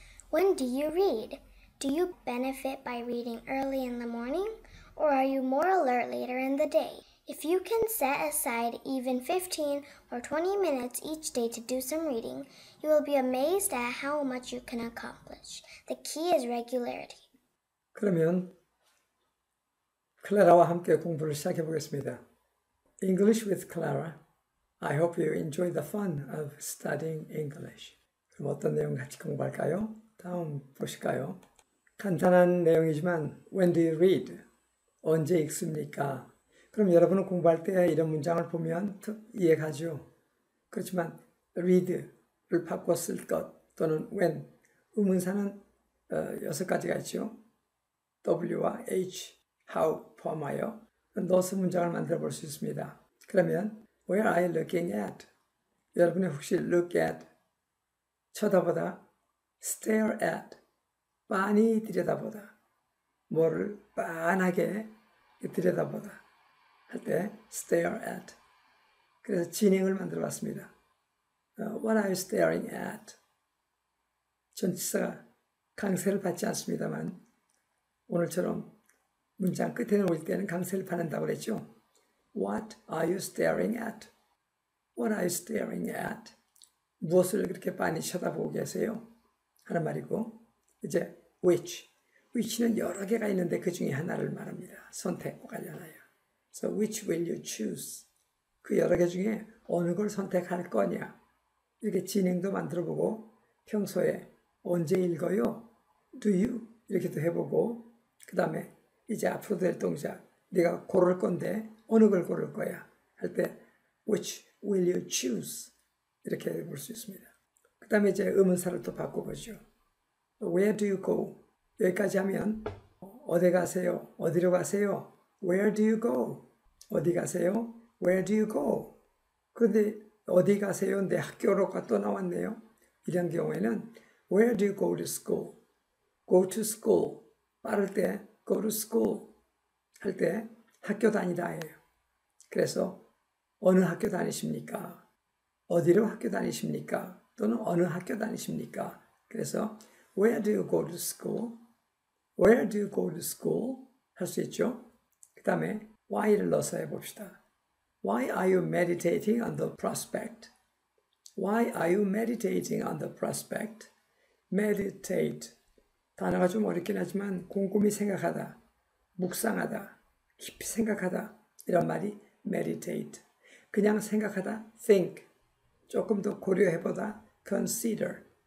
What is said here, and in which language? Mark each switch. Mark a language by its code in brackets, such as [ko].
[en] When do you read? Do you benefit by reading early in the morning, or are you more alert later in the day? If you can set aside even 15 or 20 minutes each day to do some reading, you will be amazed at how much you can accomplish. The key is regularity. [ko] 그러면 클라라와 함께 공부를 시작해 보겠습니다. [en] English with Clara. I hope you enjoy the fun of studying English. [ko] 그럼 어떤 내용 같이 공부할까요? 다음 보실까요? 간단한 내용이지만 [en] When do you read? [ko] 언제 읽습니까? 그럼 여러분은 공부할 때 이런 문장을 보면 이해가죠. 그렇지만 read를 바꿔 쓸 것 또는 when 의문사는 6가지가 있죠. W와 H, how 포함하여 넣어서 문장을 만들어 볼 수 있습니다. 그러면 [en] Where are you looking at? [ko] 여러분이 혹시 look at, 쳐다보다, stare at, 빤히 들여다보다, 뭐를 빤하게 들여다보다 할 때 stare at. 그래서 진행을 만들어 봤습니다. [en] What are you staring at? [ko] 전치사가 강세를 받지 않습니다만 오늘처럼 문장 끝에 놓을 때는 강세를 받는다고 그랬죠. [en] What are you staring at? What are you staring at? [ko] 무엇을 그렇게 빤히 쳐다보고 계세요? 하는 말이고 이제 which는 여러 개가 있는데 그 중에 하나를 말합니다. 선택과 관련하여. [en] So which will you choose? [ko] 그 여러 개 중에 어느 걸 선택할 거냐? 이렇게 진행도 만들어보고 평소에 언제 읽어요? [en] Do you? [ko] 이렇게도 해보고 그 다음에 이제 앞으로 될 동작 네가 고를 건데 어느 걸 고를 거야? 할 때 [en] which will you choose? [ko] 이렇게 볼 수 있습니다. 그 다음에 이제 의문사를 또 바꿔보죠. [en] Where do you go? [ko] 여기까지 하면 어디 가세요? 어디로 가세요? [en] Where do you go? [ko] 어디 가세요? [en] Where do you go? [ko] 그런데 어디 가세요? 내 학교로가 또 나왔네요. 이런 경우에는 [en] Where do you go to school? Go to school. [ko] 빠를 때 [en] go to school [ko] 할 때 학교 다니다예요. 그래서 어느 학교 다니십니까? 어디로 학교 다니십니까? 또는 어느 학교 다니십니까? 그래서 [en] Where do you go to school? Where do you go to school? [ko] 할 수 있죠. 그 다음에 why를 넣어서 해봅시다. [en] Why are you meditating on the prospect? Why are you meditating on the prospect? Meditate. [ko] 단어가 좀 어렵긴 하지만 곰곰이 생각하다, 묵상하다, 깊이 생각하다 이런 말이 meditate. 그냥 생각하다 think. 조금 더 고려해보다 consider.